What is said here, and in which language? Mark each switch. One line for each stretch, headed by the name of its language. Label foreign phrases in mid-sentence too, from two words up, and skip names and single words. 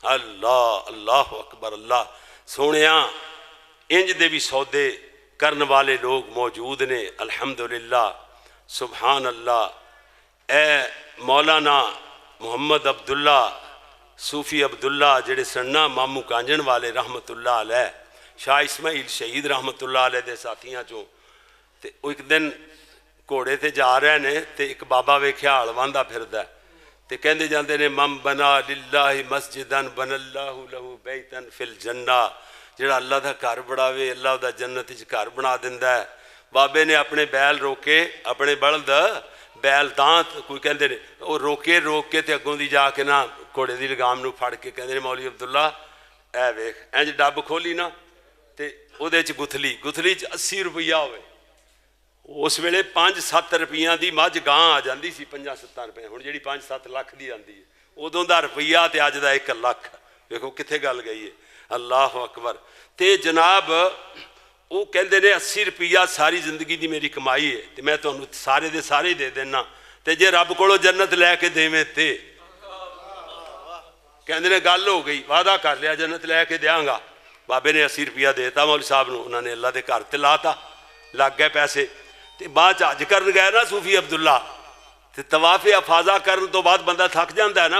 Arabic: الله الله أكبر.
Punjabi: اللہ سوہنیا انج دے بھی سودے کرنے والے لوگ موجود نے
Arabic: الحمد لله سبحان الله.
Punjabi: اے مولانا محمد عبداللہ صوفی عبداللہ جیہڑے سنا ماموں کانجن والے
Arabic: رحمة الله عليه
Punjabi: شاہ اسماعیل شہید
Arabic: رحمة الله عليه
Punjabi: دے ساتھیاں چوں تے ایک دن گھوڑے تے جا رہے نے تے ایک بابا ویکھیا ہل واہندا پھردا تے کہندے جاندے نے
Arabic: من بنى لله مسجدا بنى الله له بيتا في الجنة.
Punjabi: جیہڑا اللہ دا گھر بناوے اللہ دا جنت چ گھر بنا دیندا ہے. بابے نے اپنے بیل روکے اپنے بلد بیل دانت کوئی کہندے نے وہ روک کے تے اگوں دی جاکے نا گھوڑے دی لگام نوں پھڑ کے کہندے نے مولوی عبداللہ اے ویکھ انج ڈب کھولی نا تے اوہدے چ گتھلی چ 80 روپیہ ہووے. اس ویلے 5-7 روپیہ کی مجھ گاں آ جاتی سی 5-7 روپے ہن جیہڑی 5-7 لاکھ کی آتی ہے اودوں کا روپیہ تو اج کا 1 لاکھ دیکھو کتھے گل گئی ہے.
Arabic: الله أكبر.
Punjabi: تو جناب وہ کہتے نے 80 روپیہ ساری زندگی کی میری کمائی ہے تو میں تہانوں سارے دے سارے دے دینا تو جے رب کولوں جنت لیکے دیویں تو کہتے نے گل ہو گئی وعدہ کر لیا جنت لیکے دینگا. بابے نے 80 روپیہ دیتا مولوی صاحب نوں انہوں نے اللہ کے گھر تے لاتا لگ گئے پیسے. تو بعد حج کر گئے نا صوفی عبداللہ تو طواف افاضہ کرن تو بعد بندہ تھک جاتا ہے نا.